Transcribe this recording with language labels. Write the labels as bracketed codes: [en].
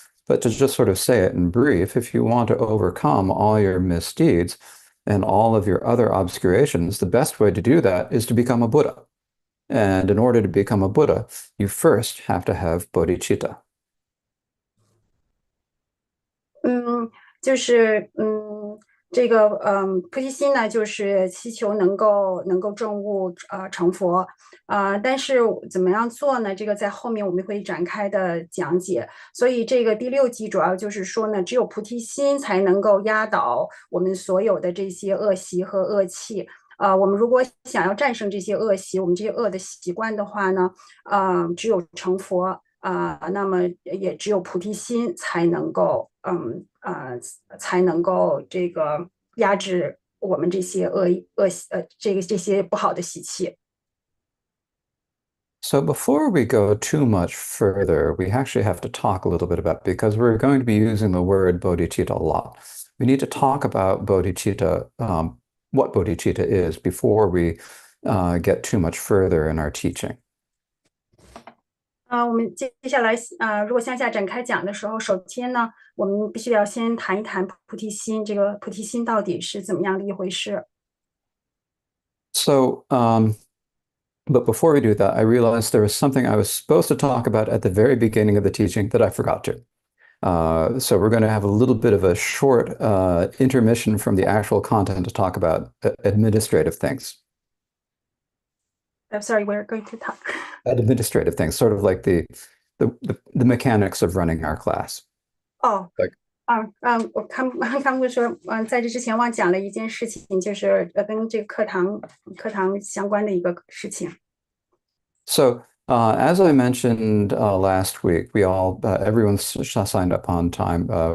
[en] But to just sort of say it in brief, if you want to overcome all your misdeeds and all of your other obscurations, the best way to do that is to become a Buddha. And in order to become a Buddha, you first have to have bodhicitta. [zh] 嗯，就是这个菩提心呢，就是祈求能够证悟成佛但是怎么样做呢？这个在后面我们会展开的讲解。所以这个第6集主要就是说呢，只有菩提心才能够压倒我们所有的这些恶习和恶气。我们如果想要战胜这些恶习，我们这些恶的习惯的话呢，只有成佛。那么也只有菩提心才能够，才能够这个压制我们这些这些不好的习气。 [en] So before we go too much further, we actually have to talk a little bit about, because we're going to be using the word bodhicitta a lot. We need to talk about bodhicitta, what bodhicitta is, before we get too much further in our teaching. [zh] 我们接下来如果向下展开讲的时候，首先呢，我们必须要先谈一谈菩提心，这个菩提心到底是怎么样的一回事。 [en] So, but before we do that, I realized there was something I was supposed to talk about at the very beginning of the teaching that I forgot to. So we're going to have a little bit of a short intermission from the actual content to talk about administrative things. I'm sorry, we're going to talk. Administrative things, sort of like the mechanics of running our class. 哦， Like [zh] 我看过说，在这之前忘讲了一件事情，就是跟这个课堂相关的一个事情。 [en] So, as I mentioned last week, everyone signed up on time.